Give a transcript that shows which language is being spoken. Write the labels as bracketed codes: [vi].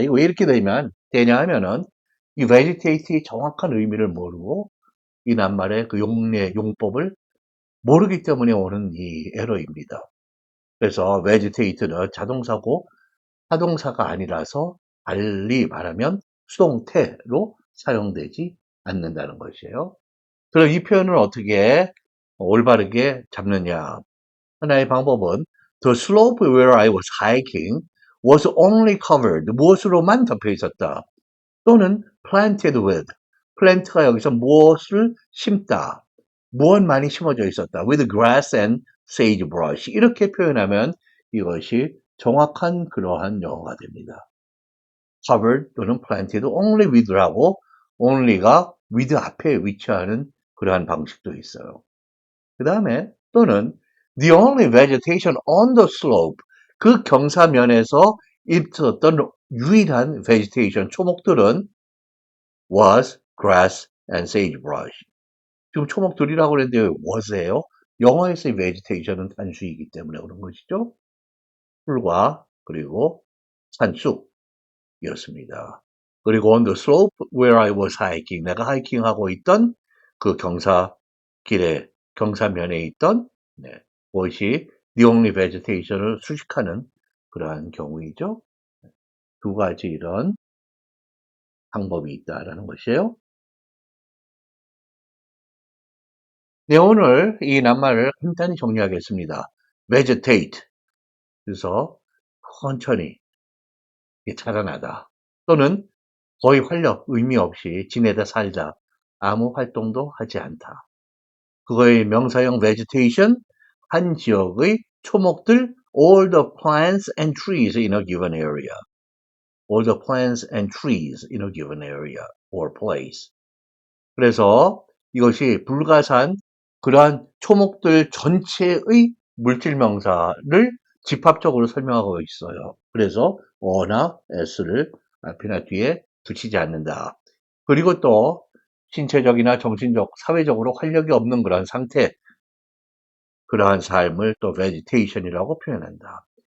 [ko] 이거 왜 이렇게 되냐 하면은 이 vegetate의 정확한 의미를 모르고 이 낱말의 그 용법을 모르기 때문에 오는 이 에러입니다. 그래서 vegetate는 자동사고 타동사가 아니라서 달리 말하면 수동태로 사용되지 않는다는 것이에요. 그럼 이 표현을 어떻게 올바르게 잡느냐? [en] 하나의 방법은 the slope where I was hiking was only covered, [ko] 무엇으로만 덮여 있었다. 또는 planted with, plant가 여기서 무엇을 심다, 무엇만이 심어져 있었다. [en] with grass and sagebrush, [ko] 이렇게 표현하면 이것이 정확한 그러한 영어가 됩니다. covered 또는 [en] planted only with [ko] 라고, only가 with 앞에 위치하는 그러한 방식도 있어요. 그 다음에 또는 [en] the only vegetation on the slope, [ko] 그 경사면에서 있었던 유일한 vegetation, 초목들은 [en] was grass and sagebrush. [ko] 지금 초목들이라고 그랬는데 왜 was예요? 영어에서의 vegetation은 단수이기 때문에 그런 것이죠. 풀과 그리고 산쑥이었습니다. 그리고 [en] on the slope where I was hiking, [ko] 내가 하이킹하고 있던 그 경사길에, 경사면에 있던 무엇이 [en] the only vegetation [ko] 을 수식하는 그러한 경우이죠. 두 가지 이런 방법이 있다라는 것이에요. 네, 오늘 이 낱말을 간단히 정리하겠습니다. vegetate, 그래서 천천히 자라나다, 또는 거의 활력, 의미 없이 지내다 살다, 아무 활동도 하지 않다. 그거의 명사형 vegetation, 한 지역의 초목들, [en] all the plants and trees in a given area. all the plants and trees in a given area or place. [ko] 그래서 이것이 불가산 그러한 초목들 전체의 물질명사를 집합적으로 설명하고 있어요. 그래서 어나 s를 앞이나 뒤에 붙이지 않는다. 그리고 또 신체적이나 정신적, 사회적으로 활력이 없는 그런 상태, 그러한 삶을 또 vegetation이라고 표현한다.